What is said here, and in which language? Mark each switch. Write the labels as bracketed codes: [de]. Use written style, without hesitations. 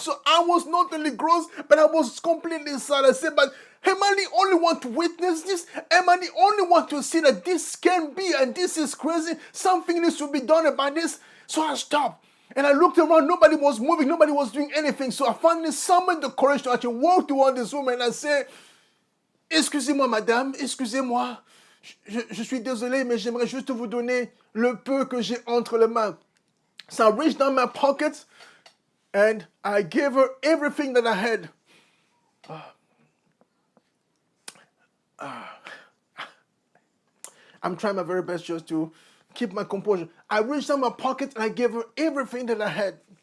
[en] So I was not only gross, but I was completely sad. I said, but am I the only one to witness this? Am I the only one to see that this can be and this is crazy? Something needs to be done about this. So I stopped. And I looked around, nobody was moving, nobody was doing anything. So I finally summoned the courage to actually walk toward this woman and I said, [fr] excusez-moi madame, excusez-moi, je suis désolé, mais j'aimerais juste vous donner le peu que j'ai entre les mains. [en] So I reached down my pockets and I gave her everything that I had. I'm trying my very best just to keep my composure. I reached down my pocket and I gave her everything that I had.